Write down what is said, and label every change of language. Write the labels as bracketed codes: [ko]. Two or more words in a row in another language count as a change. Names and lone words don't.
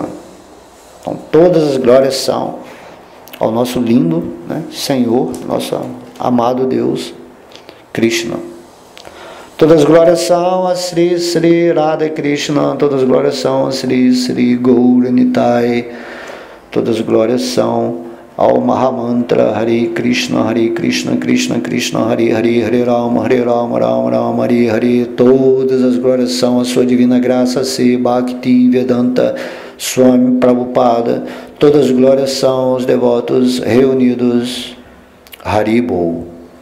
[pt] Então, todas as glórias são ao nosso lindo, né, Senhor, nosso amado Deus, Krishna. Todas as glórias são a Sri Sri Radha Krishna, todas as glórias são a Sri Sri Gauranitai, todas as glórias são ao Mahamantra Hare Krishna, Krishna Krishna, Hare Hare, Hare Rama, Rama Rama, Hare Hare. Todas as glórias são a sua divina graça, Se Bhakti Vedanta Swami Prabhupada. Todas as glórias são aos devotos reunidos. Haribol.